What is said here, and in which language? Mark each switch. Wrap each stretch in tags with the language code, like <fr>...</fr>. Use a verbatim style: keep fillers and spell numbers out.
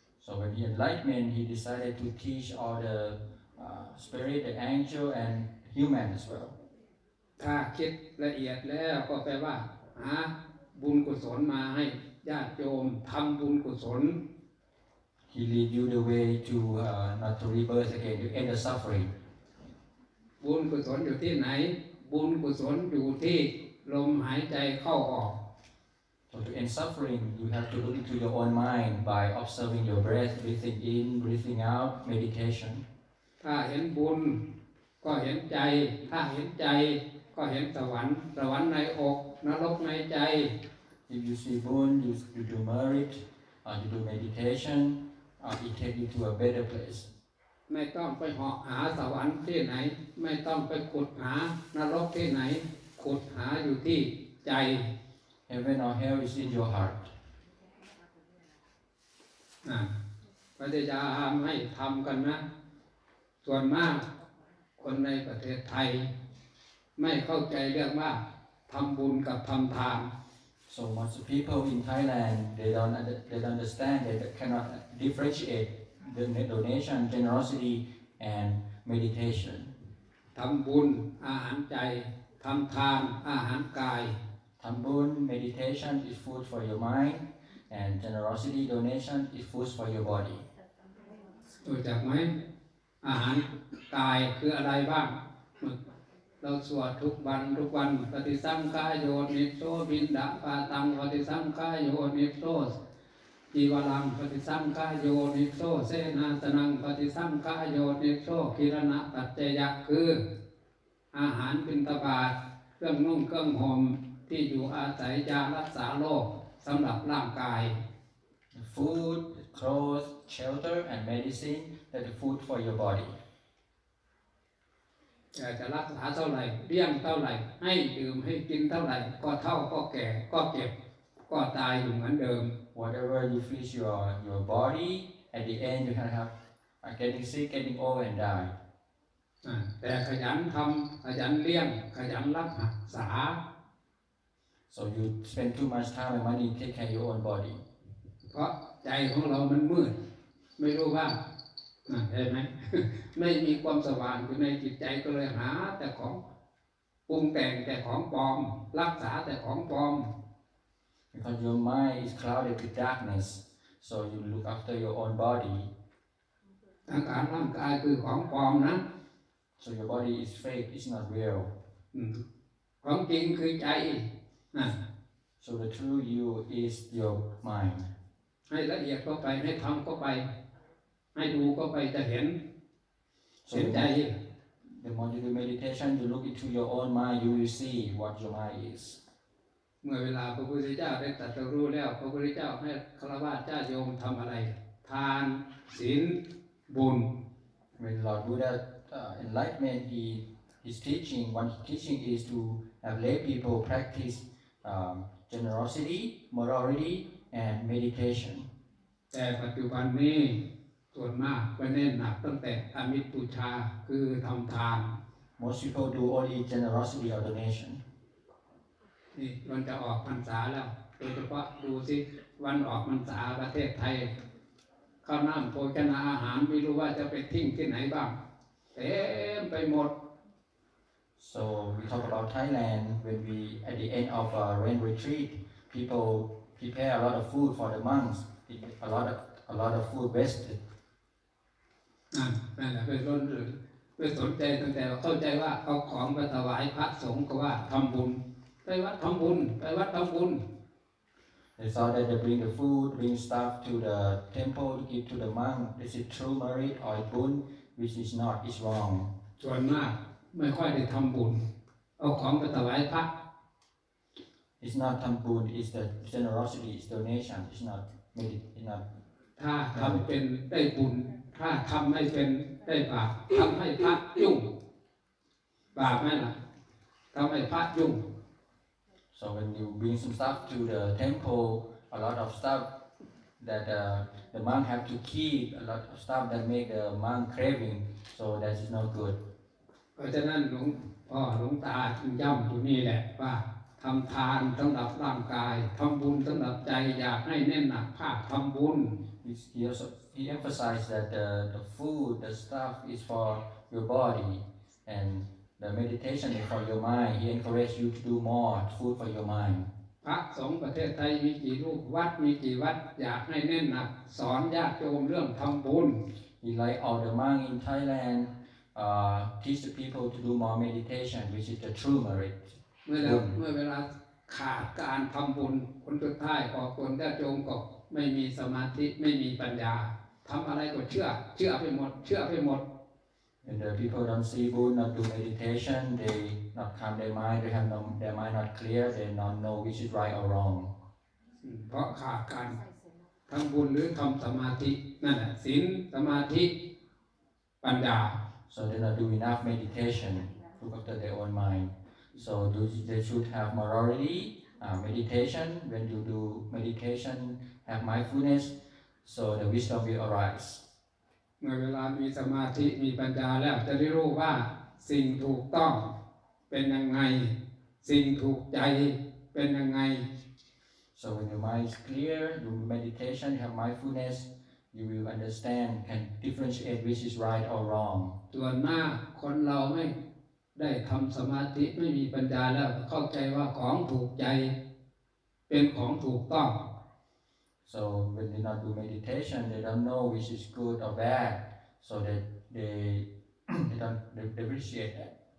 <en>So when he enlightened, he decided to teach all the uh, spirit, the angel, and human as well.</en> <th>ถ้าคิดละเอียดแล้วก็แปลว่าหาบุญกุศลมาให้ญาติโยมทำบุญกุศล</th> <en>He lead you the way to uh, not to rebirth again, to end the suffering.</en> <th>บุญกุศลอยู่ที่ไหนบุญกุศลอยู่ที่ลมหายใจเข้าออก</th> <en>So to end suffering, you have to look into your own mind by observing your breath, breathing in, breathing out, meditation.</en> <th>ถ้าเห็นบุญก็เห็นใจถ้าเห็นใจก็เห็นสวรรค์สวรรค์ในอกนรกในใจ</th> <en>If you see buญ, you, you do merit, or you do meditation, or it take you to a better place.</en> <th>ไม่ต้องไปเหาะหาสวรรค์ที่ไหนไม่ต้องไปขุดหานรกที่ไหนขุดหาอยู่ที่ใจ</th> <en>Heaven or hell is in your heart.</en> <th>นะพยายามให้ทำกันนะส่วนมากคนในประเทศไทยไม่เข้าใจเรื่องว่าทำบุญกับทำทาน</th> <en>So most people in Thailand they don't they don't understand they cannot differentiate the donation, generosity and meditation.</en> <th>ทำบุญอาหารใจทำทานอาหารกาย</th> <en>Tambun, meditation is food for your mind, and generosity, donation is food for your body.</en> <th>รู้จักไหมอาหารกายคืออะไรบ้างเราสวดทุกวันทุกวันปฏิสังขายโยนิโสบินดาปาตังปฏิสังขายโยนิโสจีวรังปฏิสังขายโยนิโสเสนาสนังปฏิสังขายโยนิโสกิรณปัจเจยคืออาหารบิณฑบาตเครื่องนุ่งเครื่องห่มที่อยู่อาศัยยารักษาโรคสำหรับร่างกาย</th> <en>food clothes shelter and medicine that is food for your body</en> <th>แต่จะรักษาเท่าไหร่เลี้ยงเท่าไหร่ให้ดื่มให้กินเท่าไหร่ก็เท่าก็แก่ก็เจ็บก็ตายอยู่เหมือนเดิม</th> <en>whatever you feed your your body at the end you can have are getting sick getting old and die</en> <th>แต่ขยันทำขยันเลี้ยงขยันรักษา</th> <en>so you spend too much time and money take care your own body</en> <th>เพราะใจของเรามันมืดไม่รู้ว่าเห็นไหม ไม่มีความสว่างอยู่ในจิตใจก็เลยหาแต่ของปรุงแต่งแต่ของปลอมรักษาแต่ของปลอม</th> <en>because your mind is clouded with darkness so you look after your own body</en> <th>ทางการร่างกายคือของปลอมนะ</th> <en>So your body is fake, it's not real.</en> <th>ของจริงคือใจ</th> <en>So the true you is your mind.</en> <th>ให้ละเอียดเข้าไปให้ทำเข้าไปให้ดูเข้าไปจะเห็นเห็นใจ</th> <en>The more you do meditation, you look into your own mind, you will see what your mind is.</en> <th>เมื่อเวลาพระพุทธเจ้าได้ตรัสรู้แล้วพระพุทธเจ้าให้ฆราวาสญาติโยมทำอะไรทานศีลบุญ</th> <en>When Lord Buddha Uh, enlightenment, he, his teaching, one teaching is to have lay people practice um, generosity, morality, and meditation.</en> <th>แต่ปัจจุบันนี้ส่วนมากก็เน้นหนักตั้งแต่อมิตรบูชาคือทำทาน</th> <en>Most people do only generosity or donation.</en> <th>นี่มันจะออกพรรษาแล้วโดยเฉพาะดูสิวันออกพรรษาประเทศไทยข้าวน้ำโภชนาอาหารไม่รู้ว่าจะไปทิ้งที่ไหนบ้างเต็มไปหมด</th> <en>so we talk about Thailand when we at the end of a rain retreat people prepare a lot of food for the monks a lot of a lot of food wasted</en> <th>อ่านั่นแหละเป็นต้นเป็นสนใจตั้งแต่เข้าใจว่าเอาของไปถวายพระสงฆ์ก็ว่าทำบุญไปวัดทำบุญไปวัดทำบุญ</th> <en>they thought that they bring the food bring stuff to the temple to give to the monk is it true merit or bun which is not is wrong</en> <th>ส่วนมากไม่ค่อยได้ทำบุญเอาของไปถวายพระ</th> <en>it's not ทำบุญ is the generosity is donation is not merit is not</en> <th>ถ้าทำเป็นได้บุญถ้าทำไม่เป็นได้บาปทำให้พระยุ่งบาปไหมล่ะทำให้พระยุ่ง</th> <en>so when you bring some stuff to the temple a lot of stuff that uh, the monk have to keep a lot of stuff that make the monk craving so that is not good</en> <th>เพราะฉะนั้นหลวงพ่อหลวงตาจึงย้ำอยู่นี่แหละว่าทำทานสำหรับร่างกายทำบุญสำหรับใจอยากให้แน่นหนักภาคทำบุญ</th> <en>he also he emphasized that the the food the stuff is for your body and the meditation is for your mind he encouraged you to do more food for your mind</en> <th>พระสงฆ์ประเทศไทยมีกี่รูปวัดมีกี่วัดอยากให้แน่นหนักสอนญาติโยมเรื่องทำบุญ</th> <en>We like all the monks in Thailand uh, teach the people to do more meditation which is the true merit</en> <th>เมื่อแล้วเมื่อเวลาขาดการทำบุญคนสุดท้ายพอคนญาติโยมก็ไม่มีสมาธิไม่มีปัญญาทำอะไรก็เชื่อเชื่อไปหมดเชื่อไปหมด</th> <en>When the people don't see Buddha not do meditation they not calm their mind they have no their mind not clear they not know which is right or wrong</en> <th>เพราะขาดการทำบุญหรือทำสมาธินั่นแหละศีลสมาธิปัญญา</th> <en>so they not do enough meditation look after their own mind so do they should have morality uh, meditation when you do meditation have mindfulness so the wisdom will arise</en> <th>เมื่อเวลามีสมาธิมีปัญญาแล้วจะได้รู้ว่าสิ่งถูกต้องเป็นยังไงสิ่งถูกใจเป็นยังไง</th> <en>so when your mind is clear you meditation you have mindfulness you will understand and differentiate which is right or wrong</en> <th>ส่วนมากคนเราไม่ ได้ทำสมาธิไม่มีปัญญาแล้วเข้าใจว่าของถูกใจเป็นของถูกต้อง</th> <en>so when they not do meditation they don't know which is good or bad so they they they don't they appreciate that</en>